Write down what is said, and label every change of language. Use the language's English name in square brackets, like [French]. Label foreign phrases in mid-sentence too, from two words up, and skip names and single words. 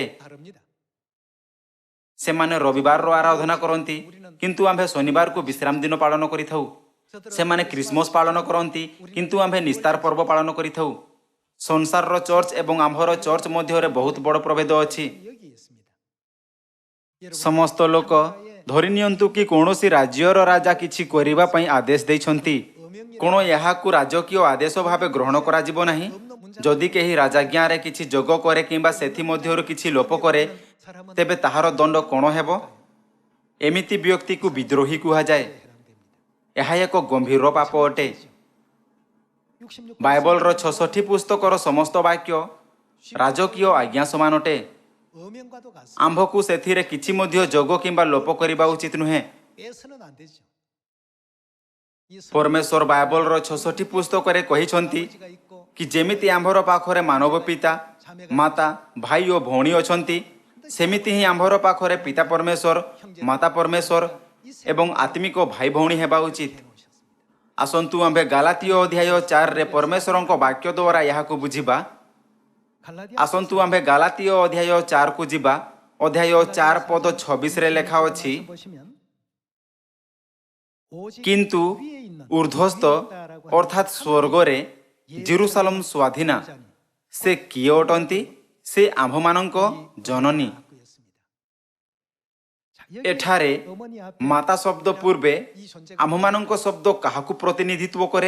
[Korean] 다릅니다. [Odia] ସେମାନେ ରବିବାରର ଆରାଧନା କରନ୍ତି କିନ୍ତୁ ଆମ୍ଭେ ଶନିବାରକୁ ବିଶ୍ରାମ ଦିନ ପାଳନ କରିଥାଉ। ସେମାନେ ଖ୍ରୀଷ୍ଟମାସ ପାଳନ କରନ୍ତି କିନ୍ତୁ ଆମ୍ଭେ ନିସ୍ତାର ପର୍ବ ପାଳନ କରିଥାଉ। ସଂସାରର ଚର୍ଚ୍ଚ ଏବଂ ଆମ୍ଭର ଚର୍ଚ୍ଚ ମଧ୍ୟରେ ବହୁତ ବଡ଼ ପ୍ରଭେଦ ଅଛି। [Korean] 여기 있습니다. [Odia] ସମସ୍ତ ଲୋକ ଧରିନିଅନ୍ତୁ କି କୌଣସି ରାଜ୍ୟର ରାଜା କିଛି କରିବା ପାଇଁ ଆଦେଶ ଦେଇଛନ୍ତି, କ'ଣ ଏହାକୁ ରାଜକୀୟ ଆଦେଶ ଭାବେ ଗ୍ରହଣ କରାଯିବ ନାହିଁ? ଯଦି କେହି ରାଜାଜ୍ଞାରେ କିଛି ଯୋଗ କରେ କିମ୍ବା ସେଥିମଧ୍ୟରୁ କିଛି ଲୋପ କରେ ତେବେ ତାହାର ଦଣ୍ଡ କ'ଣ ହେବ? ଏମିତି ବ୍ୟକ୍ତିକୁ ବିଦ୍ରୋହୀ କୁହାଯାଏ। ଏହା ଏକ ଗମ୍ଭୀର ପାପ ଅଟେ। 66 ବାଇବଲର 66 ପୁସ୍ତକର ସମସ୍ତ ବାକ୍ୟ ରାଜକୀୟ ଆଜ୍ଞା ସମାନ ଅଟେ। [Korean] 어명과도 같습니다. [Odia] ଆମ୍ଭକୁ ସେଥିରେ କିଛି ମଧ୍ୟ ଯୋଗ କିମ୍ବା ଲୋପ କରିବା ଉଚିତ ନୁହେଁ। [Korean] 빼서는 안 되죠. 이 [Odia] ପରମେଶ୍ୱର ବାଇବଲର 66 ପୁସ୍ତକରେ କହିଛନ୍ତି [Korean] 아버지가 있고 [Odia] କି ଯେମିତି ଆମ୍ଭର ପାଖରେ ମାନବ ପିତା, ମାତା, ଭାଇ ଓ ଭଉଣୀ ଅଛନ୍ତି, ସେମିତି ହିଁ ଆମ୍ଭର ପାଖରେ ପିତା ପରମେଶ୍ୱର, ମାତା ପରମେଶ୍ୱର ଏବଂ ଆତ୍ମିକ ଭାଇ ଭଉଣୀ ହେବା ଉଚିତ। ଆସନ୍ତୁ ଆମ୍ଭେ ଗାଲାତୀୟ ଅଧ୍ୟାୟ 4ରେ ପରମେଶ୍ୱରଙ୍କ ବାକ୍ୟ ଦ୍ୱାରା ଏହାକୁ ବୁଝିବା। [Korean] 갈라디아 [Odia] ଆସନ୍ତୁ ଆମ୍ଭେ ଗାଲାତୀୟ ଅଧ୍ୟାୟ 4କୁ ଯିବା। ଅଧ୍ୟାୟ 4 ପଦ 26ରେ ଲେଖା ଅଛି, [Korean] 보시면 오직 [Odia] କିନ୍ତୁ [Korean] 위에 있는 [Odia] ଉର୍ଦ୍ଧ୍ୱସ୍ଥ ଅର୍ଥାତ୍ ସ୍ୱର୍ଗରେ ଜେରୁସାଲେମ ସ୍ୱାଧୀନା ସେ କିଏ ଅଟନ୍ତି? ସେ ଆମ୍ଭମାନଙ୍କ ଜନନୀ। ଏଠାରେ ମାତା ଶବ୍ଦ ପୂର୍ବେ ଆମ୍ଭମାନଙ୍କ ଶବ୍ଦ କାହାକୁ ପ୍ରତିନିଧିତ୍ୱ କରେ?